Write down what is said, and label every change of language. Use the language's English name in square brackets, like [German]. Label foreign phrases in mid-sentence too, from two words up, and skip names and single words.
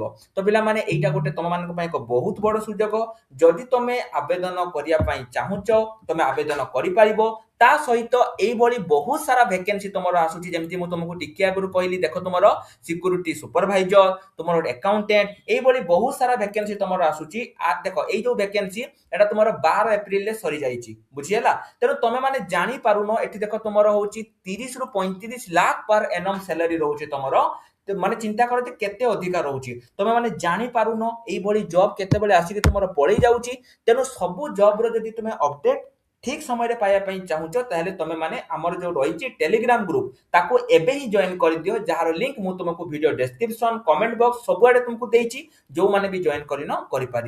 [Odia] ତ ପିଲାମାନେ ଏଇଟା ଗୋଟେ ତମମାନଙ୍କ ପାଇଁ ଏକ ବହୁତ ବଡ ସୁଯୋଗ। ଯଦି ତମେ ଆବେଦନ କରିବା ପାଇଁ ଚାହୁଁଛ ତମେ ଆବେଦନ କରିପାରିବ। ତା ସହିତ ଏଇଭଳି ବହୁତ ସାରା ଭ୍ୟାକେନ୍ସି ତମର ଆସୁଛି, ଯେମିତି ମୁଁ ତମକୁ ଟିକେ ଆଗରୁ କହିଲି, ଦେଖ ତୁମର [English] security supervisor, [Odia] ତୁମର ଆକାଉଣ୍ଟାଣ୍ଟ, ଏଇଭଳି ବହୁତ ସାରା ଭ୍ୟାକେନ୍ସି ତମର ଆସୁଛି। ଦେଖ ଏଇ ଯୋଉ ଭ୍ୟାକେନ୍ସି ଏଟା ତୋମାର 12 ଏପ୍ରିଲେ ସରି ଯାଇଛି, ବୁଝିଲା। তেଣୁ ତମେ ମାନେ ଜାଣି ପାରୁନ, ଏଠି ଦେଖ ତମର ହଉଛି 30 ରୁ 35 ଲାখ [English] per annum salary [Odia] ରହୁଛି ତମର। ମାନେ ଚିନ୍ତା କର ଯେ କେତେ ଅଧିକା ରହୁଛି। ତମେ ମାନେ ଜାଣି ପାରୁନ ଏଇଭଳି ଜବ୍ କେତେବେଳେ ଆସିକି ତମର ପଳେଇ ଯାଉଛି। ତେଣୁ ସବୁ ଜବ୍ ର ଯଦି ତୁମେ ଅପଡେଟ୍ ଠିକ ସମୟରେ ପାଇବା ପାଇଁ ଚାହୁଁଛ ତାହେଲେ ତମେ ମାନେ ଆମର ଯୋଉ ରହିଛି [English] Telegram group [Odia] ତାକୁ ଏବେ ହିଁ ଜଏନ କରିଦିଅ, ଯାହାର ଲିଙ୍କ ମୁଁ ତୁମକୁ [English] video description, comment box [Odia] ସବୁଆଡେ ତୁମକୁ ଦେଇଛି, ଯୋଉମାନେ ବି ଜଏନ କରିନ କରିପାରିବ।